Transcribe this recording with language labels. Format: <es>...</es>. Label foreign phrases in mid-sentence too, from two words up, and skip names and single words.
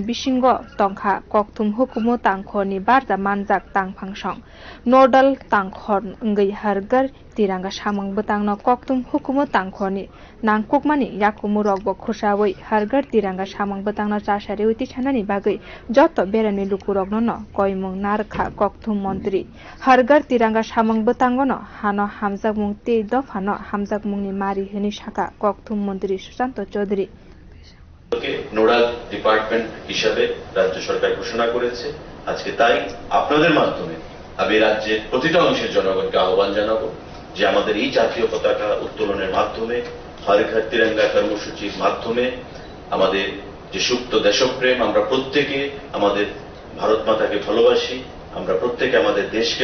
<trp>bisingo tongkha koktum hukuma tangkhorni barja manjak tangphangsong nodal tangkhor ngai hargar tiranga samang batangno koktum hukuma tangkhorni nangkukmani yakumu rokbo khosawai hargar tiranga samang batangno chasari uti chanani bagai joto berani lukurogno no koimung narkha koktum mantri hargar tiranga samang batangono hano hamjakmung te dofano hamjakmungni mari hini shaka koktum mantri Susanto Chaudhary</trp> <en>nodal department</en> <bn>হিসাবে রাজ্য সরকার ঘোষণা করেছে আজকে তাই আপনাদের মাধ্যমে আমি রাজ্যের প্রতিটা অংশের জনগণকে আহ্বান জানাবো যে আমাদের এই জাতীয় পতাকা উত্তোলনের মাধ্যমে হর ঘর তিরঙ্গা কর্মসূচির মাধ্যমে আমাদের যে সুপ্ত দেশপ্রেম আমরা প্রত্যেকে আমাদের ভারত মাতাকে ভালোবাসি আমরা প্রত্যেকে আমাদের দেশকে</bn>